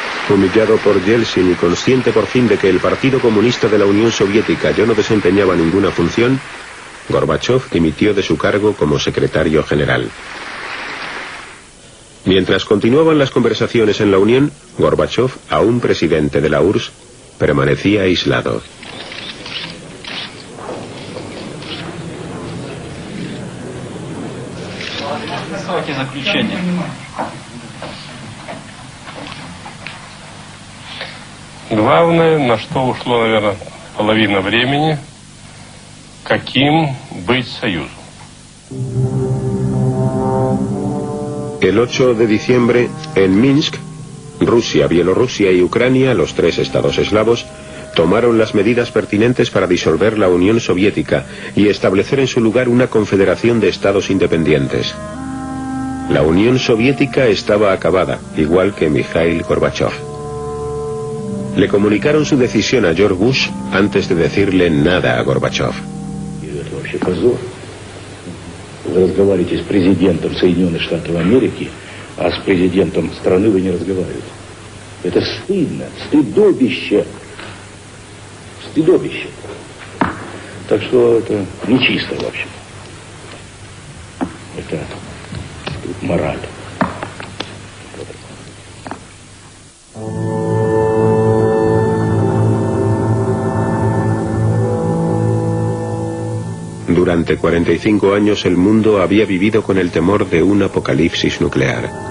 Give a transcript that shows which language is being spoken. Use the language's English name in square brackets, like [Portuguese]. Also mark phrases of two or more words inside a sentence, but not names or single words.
[Spanish] Humillado por Yeltsin y consciente por fin de que el Partido Comunista de la Unión Soviética ya no desempeñaba ninguna función, Gorbachov dimitió de su cargo como secretario general. Mientras continuaban las conversaciones en la Unión, Gorbachov, aún presidente de la URSS, permanecía aislado. [Russian] Главное, на что ушло, наверное, половина времени, каким быть союзом. [Spanish] El 8 de diciembre, en Minsk, Rusia, Bielorrusia y Ucrania, los tres estados eslavos, tomaron las medidas pertinentes para disolver la Unión Soviética y establecer en su lugar una confederación de estados independientes. La Unión Soviética estaba acabada, igual que Mikhail Gorbachov. Le comunicaron su decisión a George Bush antes de decirle nada a Gorbachov. [Russian] Вы разговариваете с президентом Соединенных Штатов Америки, а с президентом страны вы не разговариваете. Это стыдно, стыдобище. Стыдобище. Так что это нечисто, в общем. Это мораль. [Spanish] Durante 45 años el mundo había vivido con el temor de un apocalipsis nuclear.